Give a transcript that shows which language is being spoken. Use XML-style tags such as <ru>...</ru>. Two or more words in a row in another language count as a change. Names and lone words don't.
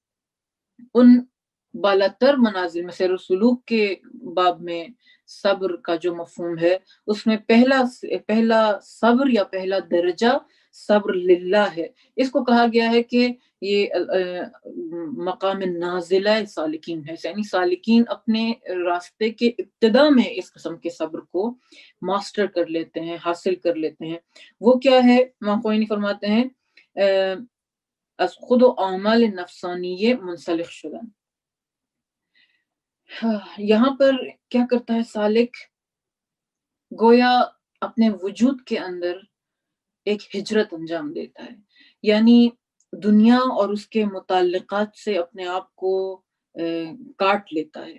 <ur>ان بالاتر منازل میں سیر و سلوک کے باب میں صبر کا جو مفہوم ہے، اس میں پہلا صبر یا پہلا درجہ صبر للہ ہے. اس کو کہا گیا ہے کہ یہ مقام نازلہ سالکین ہے، یعنی سالکین اپنے راستے کے ابتدا میں اس قسم کے صبر کو ماسٹر کر لیتے ہیں، حاصل کر لیتے ہیں. وہ کیا ہے؟ امام خوئینی فرماتے ہیں</ur> <fa>از خود و اعمال نفسانیے منسلخ شدن.</fa> <ur>یہاں پر کیا کرتا ہے سالک؟ گویا اپنے وجود کے اندر ایک ہجرت انجام دیتا ہے، یعنی دنیا اور اس کے متعلقات سے اپنے آپ کو کاٹ لیتا ہے.</ur>